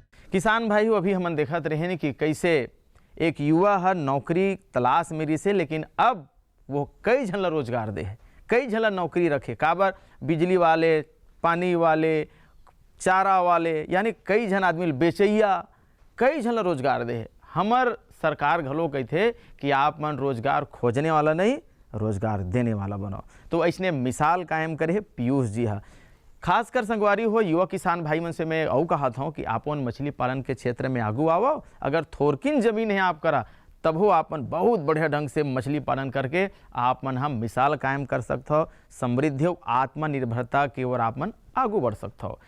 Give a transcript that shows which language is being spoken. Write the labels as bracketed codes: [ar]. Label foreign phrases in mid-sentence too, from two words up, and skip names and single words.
[hne] किसान भाई हो अभी हमन देखत रहे न कि कैसे एक युवा हर नौकरी तलाश मेरी से, लेकिन अब वो कई झन ला रोजगार दे है, कई झन ला नौकरी रखे, काबर बिजली वाले, पानी वाले, चारा वाले, यानी कई झन आदमी बेचैया, कई झन ला रोजगार दे है। हमर सरकार घलो कहते कि आप मन रोजगार खोजने वाला नहीं, रोजगार देने वाला बनो। तो ऐसने मिसाल कायम करे पीयूष जी हा। खासकर संगवारी हो युवा किसान भाई मन से मैं और कहत हूँ कि आपन मछली पालन के क्षेत्र में आगू आओ। अगर थोरकिन जमीन है आप करा तब हो आपन बहुत बढ़िया ढंग से मछली पालन करके आप मन हम मिसाल कायम कर सकते हो, समृद्धि और आत्मनिर्भरता की ओर आप मन आगू बढ़ सकते हो।